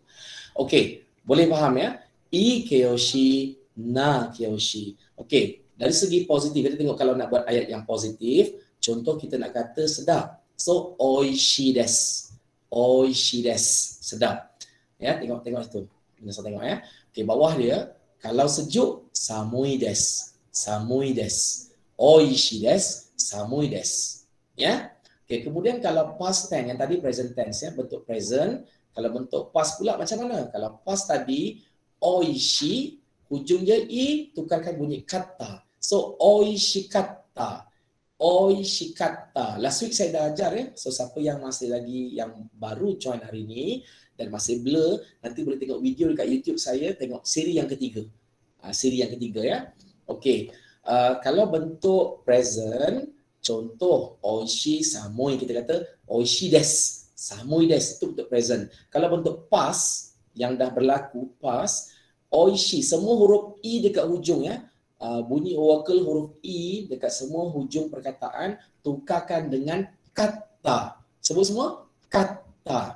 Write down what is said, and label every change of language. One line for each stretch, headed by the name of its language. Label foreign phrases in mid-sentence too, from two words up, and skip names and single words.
Malay: Okey, boleh faham ya?
Japanese: い形容詞、な形容詞.
Malay: Okey, dari segi positif kita tengok kalau nak buat ayat yang positif, contoh kita nak kata sedap.
Japanese: So おいしいです。おいしいです.
Malay: Sedap. Ya, tengok itu. Minasan tengok ya. Okey, bawah dia kalau sejuk
Japanese: 寒いです. 寒いです。おいしいです。寒いです.
Malay: Ya. Okey, kemudian kalau
English: past tense
Malay: yang tadi
English: present tense
Malay: ya, bentuk present. Kalau bentuk past pula macam mana? Kalau past tadi oishi, hujung dia i, tukarkan bunyi kata.
Japanese: So おいしかった。おいしかった.
English: Last week
Malay: saya dah ajar ya. So siapa yang masih lagi yang baru join hari ni dan masih blur, nanti boleh tengok video dekat YouTube saya, tengok siri yang ketiga. Siri yang ketiga ya. Okey. Kalau bentuk present, contoh
Japanese: おいしい 寒い,
Malay: kita kata
Japanese: おいしいです. 寒いです
Malay: itu bentuk present. Kalau bentuk past yang dah berlaku past, oishi, semua huruf i dekat hujung ya. Bunyi vokal huruf i dekat semua hujung perkataan tukarkan dengan kata. Sebut semua kata.